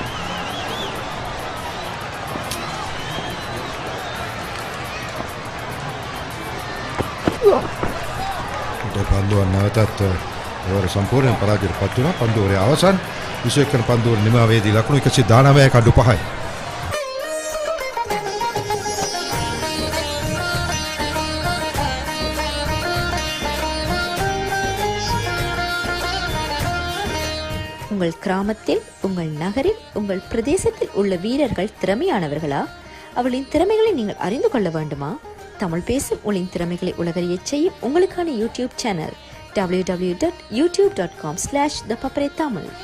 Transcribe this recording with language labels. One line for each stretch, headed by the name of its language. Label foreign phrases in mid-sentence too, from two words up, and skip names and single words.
Sinhala: පන්දුව නැවතත් ඕවර සම්පූර්ණයෙන් පරාජයට පත් වුණා. පන්දුවේ අවසන් 21 වන පන්දුවේ නිමාවේදී ලකුණු 119යි කඩු 5යි.
Tamil: உங்கள் கிராமத்தில், உங்கள் நகரில், உங்கள் பிரதேசத்தில் உள்ள வீரர்கள் திறமையானவர்களா? அவளின் திறமைகளை நீங்கள் அறிந்து கொள்ள வேண்டுமா? தமிழ் பேசும் உங்களின் திறமைகளை உலகறியச் செய்யும் உங்களுக்கான யூடியூப் சேனல் www.youtube.com/thepaparetamil.